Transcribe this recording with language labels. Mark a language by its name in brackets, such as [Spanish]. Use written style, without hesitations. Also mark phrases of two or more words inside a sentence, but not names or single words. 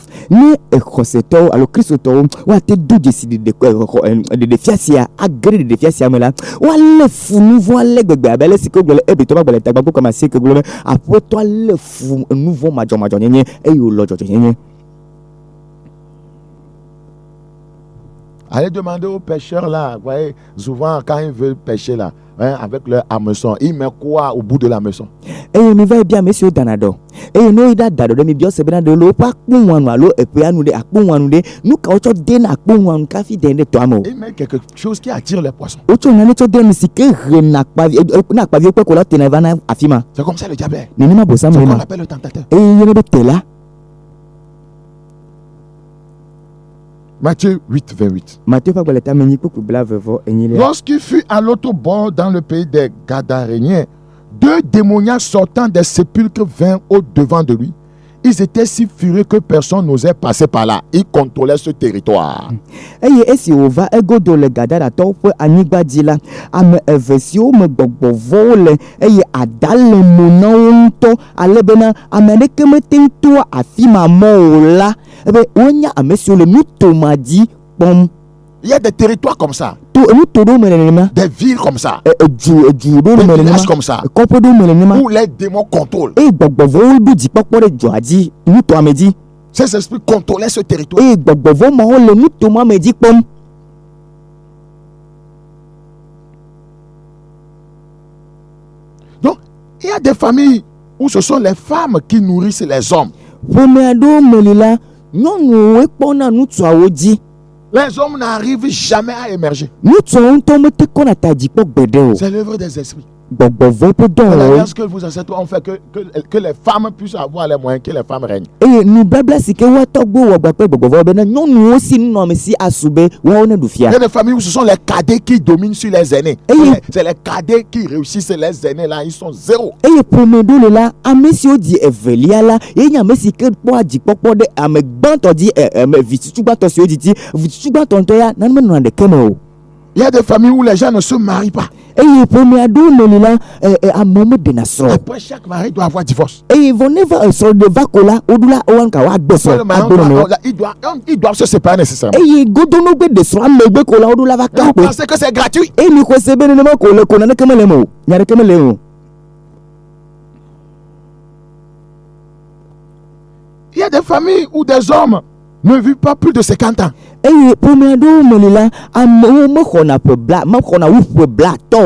[Ewe] Ne exɔsetɔwo alo kristotɔwo woate do dzesi ɖeɖefia sia age ɖe ɖeɖefia sia me la woalé fu nu vɔ ale gbegbe abe ale si ke gblɔ le Ebetɔ ƒe agbalẽ tagbã kpokpe ame 9 gblɔ be aƒetɔ alé fu nu vɔ madzɔmadzɔnyenye eye wòlɔ dzɔdzɔnyenye. [French] Allez demander aux pêcheurs là, vous voyez, souvent quand ils veulent pêcher là, hein, avec leur hameçon, ils mettent quoi au bout de la hameçon? [Ewe] Eye miva bia ame siwo dana dɔ eye ne woyi ɖa da ɖɔ ɖe mi bia ose bena ɖe le woƒe akpoŋuanu alo eƒeanu ɖe akpoŋuanu ɖe nu ka wotsɔ dena akpoŋuanu kafi dɛ ɖe tɔa me o. [French] Ils mettent quelque chose qui attire les poissons. [Ewe] Wotsɔ nane tsɔ de nu si ke hena akpavi ne akpaviwo kpe ko la tena va na afi ma. [French] C'est comme ça le diable est. [Ewe] Nenema bosam [French] C'est le ce qu'on [Ewe] ma. [French] appelle le tentateur. [Ewe] Eye yene be tela. [French] Matthieu 8, 28. [Ewe] Mateo ƒe agbalẽ tame enyi kpokpe blaeve enyilia. [French] Lorsqu'il fut à l'autre bord dans le pays des Gadaréniens, deux démoniaques sortant des sépulcres vinrent au-devant de lui. Ils étaient si furieux que personne n'osait passer par là. Ils contrôlaient ce territoire. [Ewe] Eye esi wòva egodo le Gadaratɔwo ƒe anyigba dzi la, ame eve siwo me gbɔgbɔ vɔwo le eye ada le mo na wo ŋutɔ ale bena ame aɖeke mete ŋu toa afi ma mɔ o la ebe wonya ame siwo le nutoma dzi kpɔm. [French] Il y a des territoires comme ça, [Ewe] To nuto ɖewo me le nenema. [French] des villes comme ça, [Ewe] Edu ɖewo [French] des [Ewe] me le nenema. [French] villages comme ça, [Ewe] Kɔƒe ɖewo me le nenema. [French] où les démons contrôlent. [Ewe] Eye gbɔgbɔ vɔwo ɖo dzikpɔkpɔ ɖe dzoa dzi nutoa me dzi. [French] Ces esprits contrôlaient ce territoire. [Ewe] Eye gbɔgbɔ vɔ mawo le nutoma me dzi kpɔm. [French] Donc, il y a des familles où ce sont les femmes qui nourrissent les hommes. [Ewe] Ƒome aɖewo me li la, nyɔnuwoe kpɔna nutsuawo dzi. [French] Les hommes n'arrivent jamais à émerger. [Ewe] Nutsuawo ŋutɔ mete kɔna ta dzi kpɔ gbeɖe o. [French] C'est l'œuvre des esprits. [Ewe] Gbɔgbɔ vɔ ƒe [French] C'est [Ewe] dɔwɔwɔe. [French] l'alliance que vos ancêtres ont fait que les femmes puissent avoir les moyens, que les femmes règnent. [Ewe] Eye nubabla si ke woatɔgbo wɔ gba kple gbɔgbɔ vɔ bena nyɔnuwo si nunɔamesi asu be woawo ne ɖu [French] Il y [Ewe] fia. [French] a des familles où ce sont les cadets qui dominent sur les aînés. Et C'est les cadets qui réussissent, les aînés là, ils sont zéro. [Ewe] Eye ƒome ɖewo le la, ame siwo dzi evelia la, ye nye ame si ke kpɔa dzikpɔkpɔ ɖe ame gbãtɔ dzi vitsutsu gbãtɔ siwo dzi vitsutsu gbãtɔ ŋutɔ ya nane menɔna ɖeke me o. [French] Il y a des familles où les gens ne se marient pas. [Ewe] Eye ƒome aɖewo me li la, amewo meɖena srɔ̃. [French] Après, chaque mari doit avoir divorce. [Ewe] Eye vɔ ne va srɔ̃ɖe va ko la, woɖu la woawo ka woagbe srɔ̃ [French] Le mari [Ewe] agbe nɔnɔewo. [French] ils doivent se séparer nécessairement. [Ewe] Eye godonogbe ɖe srɔ̃a megbe ko la woɖu la va [French] Et vous [Ewe] kakpe. [French] pensez que c'est gratuit? [Ewe] Eye mi xɔ se be nenema ko le ko naneke mele me o. Nya ɖeke mele o. [French] Il y a des familles où des hommes ne vivent pas plus de 50 ans. [Ewe] eye ƒomea ɖewo me la amewo mexɔna ƒe bla mexɔna wu ƒe blatɔ